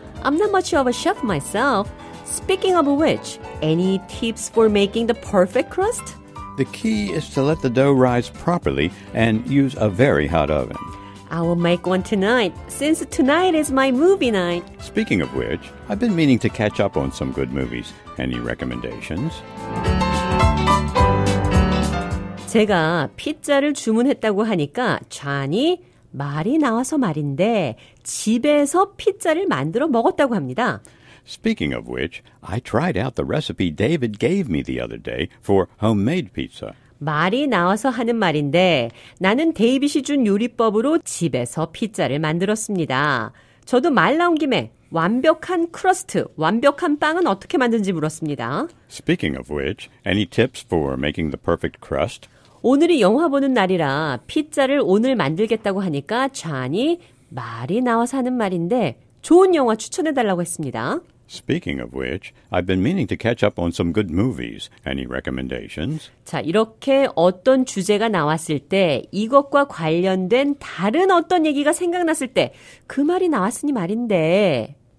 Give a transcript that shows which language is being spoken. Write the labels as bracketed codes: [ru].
[en] I'm not much of a chef myself. Speaking of which, any tips for making the perfect crust? The key is to let the dough rise properly and use a very hot oven. I will make one tonight, since tonight is my movie night. Speaking of which, I've been meaning to catch up on some good movies. Any recommendations? [ko] 제가 피자를 주문했다고 하니까 존이 말이 나와서 말인데 집에서 피자를 만들어 먹었다고 합니다. [en] Speaking of which, I tried out the recipe David gave me the other day for homemade pizza. [ko] 말이 나와서 하는 말인데 나는 데이빗이 준 요리법으로 집에서 피자를 만들었습니다. 저도 말 나온 김에 완벽한 크러스트, 완벽한 빵은 어떻게 만드는지 물었습니다. [en] Speaking of which, any tips for making the perfect crust? [ko] 오늘이 영화 보는 날이라 피자를 오늘 만들겠다고 하니까 존이 말이 나와서 하는 말인데 좋은 영화 추천해달라고 했습니다. [en] Speaking of which, I've been meaning to catch up on some good movies. Any recommendations? [ko] 자, 이렇게 어떤 주제가 나왔을 때 이것과 관련된 다른 어떤 얘기가 생각났을 때 그 말이 나왔으니 말인데